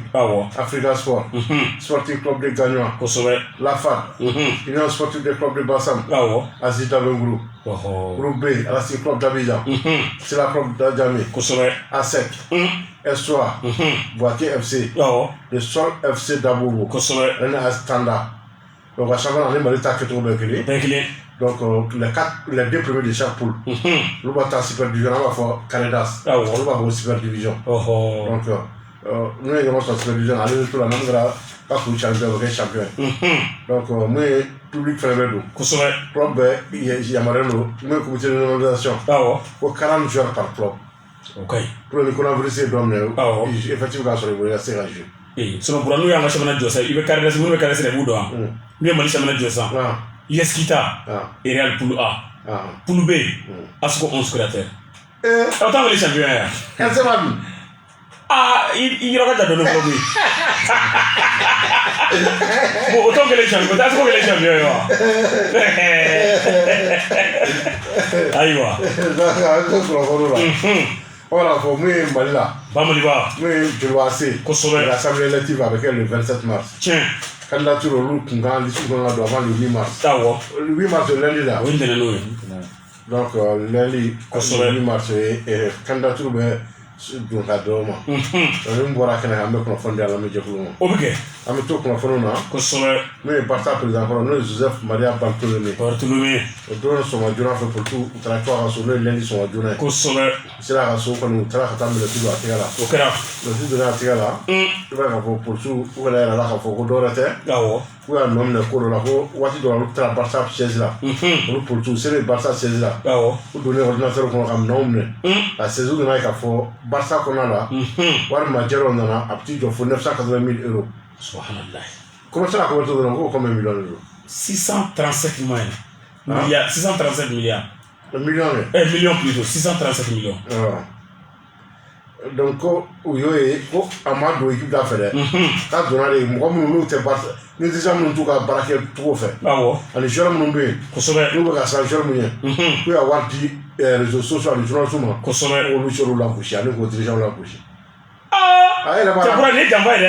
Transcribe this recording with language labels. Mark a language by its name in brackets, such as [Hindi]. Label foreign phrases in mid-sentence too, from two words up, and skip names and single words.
[Bambara] awɔ Africa Sport Sporting Club de Gagnoa kosɛbɛ Lafad Union Sportive de Club de Bassam awɔ Azita Benguru [French] Groupe B [Bambara] Alassane Club d'Abidjan Sila Club d'Adjamé kosɛbɛ ASEC Espoir Boaké FC awɔ le Sol FC d'Abobo kosɛbɛ René Astanda donc à chaque fois ni Mali ta kɛcogo bɛɛ kelen donc [French] les deux premiers de chaque poule [Bambara] olu b'a taa [French] super division [Bambara] an b'a fɔ Canidas olu b'a fɔ [French] super division [Bambara] donc n'u ye ɲɔgɔn sɔrɔ [French] super division [Bambara] ale bɛ to la n'an kɛra ka kuru champion o bɛ kɛ champion ye donc mun ye public fɛnɛ bɛ don kosɛbɛ club bɛɛ yamaruyalen don mun ye [French] comité de nomination [Bambara] ko [French] 40 joueurs par club pour [Bambara] ni coronavirus ye dɔ minɛ effectif ka sɔrɔ i bolo i ka se ka jouer sinon Bura n'u y'an ka championnat jɔ sisan i bɛ Canidas minnu bɛ Canidas yɛrɛ b'u dɔn wa n'u ye Mali championnat jɔ sisan Yeskita et Real [French] Poule A Poule B [Bambara] Asco [French] 11 créateurs [Bambara] aw t'an wele champion ya ɛsɛ ma dun i yɔrɔ ka jan dɔɔni fɔlɔ koyi bon o t'anw kɛlen champion o tɛ Asco kɛlen champion ye wa ayiwa an bɛ kunnafoni la voilà fɔ mun ye Mali la Bamaliba mun ye Joliba se kosɛbɛ [French] l'assemblée élective [Bambara] a bɛ kɛ [French] le 27 mars [Bambara] tiɲɛ candidature olu kun kan liste kun ka don [French] avant le 8 mars [Bambara] awɔ [French] le 8 mars [Bambara] lundi la o ye ntɛnɛn n'o ye donc lundi kosɛbɛ [French] le 8 mars [Bambara] candidature bɛ don ka dɔw ma min bɔra kɛnɛ kan an bɛ kunnafoni di a la an bɛ jɛkulu ma o bɛ kɛ an bɛ to kunnafoniw na kosɛbɛ n'o ye Barça président fɔlɔ n'o ye Joseph Maria Bartolomé o don sɔgɔma joona fɛ politique u taara to a ka so n'o ye lundi sɔgɔma joona ye kosɛbɛ u sera a ka so kɔni u taara ka taa minɛti don a tɛgɛ la o kɛra minɛti donna a tɛgɛ la i b'a ye k'a fɔ policiw u kana yɛrɛ la k'a fɔ ko dɔwɛrɛ tɛ awɔ k'u y'a nɔ minɛ ko dɔ la ko waati dɔ la olu taara Barça siège la olu policiw selen Barça siège la awɔ u donnen ordinateur kɔnɔ ka minɛnw minɛ a saisiw nana ye k'a fɔ Barça kɔnɔna la walima jɛrɛw nana a bɛ t'i jɔ fo 980 000 €. subhanallah [French] comment ça la convertir [Bambara] dɔrɔn ko [French] combien millions de euros 637 milliards 637 milliards millions plutôt 637 millions [Bambara] donc ko u y'o ye ko a ma don équipe da fɛ dɛ k'a donna de mɔgɔ minnu n'u tɛ Barça ni dirigeant minnu t'u ka baara kɛ cogo fɛ ani joueur minnu bɛ yen kosɛbɛ n'u bɛ ka siran joueur min ɲɛ k'u y'a wari di [French] réseaux sociaux [Bambara] ani journalistes ma kosɛbɛ olu sera la gosi ani k'o dirigeant la gosi cɛkura nin ye janfa ye dɛ